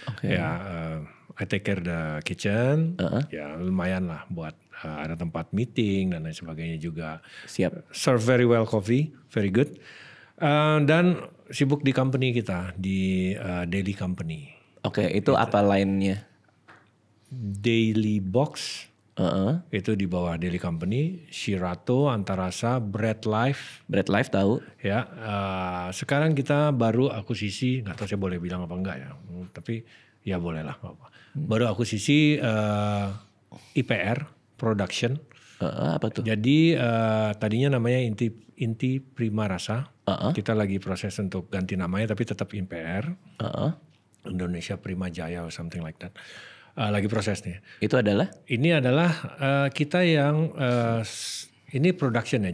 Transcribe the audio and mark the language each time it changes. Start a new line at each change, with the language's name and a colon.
English: Ya, I take care the kitchen.
Indonesian: Ya, lumayan lah buat ada tempat meeting dan lain sebagainya juga. Siap.
English: Serve very well coffee, very good.
Indonesian: Dan sibuk di company kita, di Daily Company. Oke, itu apa lainnya? Daily Box. Itu di bawah Daily Company, Shirato, Antarasa, Bread Life. Bread Life tahu. Ya, sekarang kita baru akuisisi, nggak tahu saya boleh bilang apa enggak ya, tapi ya boleh lah. Baru akuisisi IPR Production. Apa tuh? Jadi tadinya namanya Inti Prima Rasa. Kita lagi proses untuk ganti namanya, tapi tetap IPR.
English: Indonesia Prima Jaya or something like that.
Indonesian: Lagi prosesnya. Itu adalah? Ini adalah kita yang ini production ya.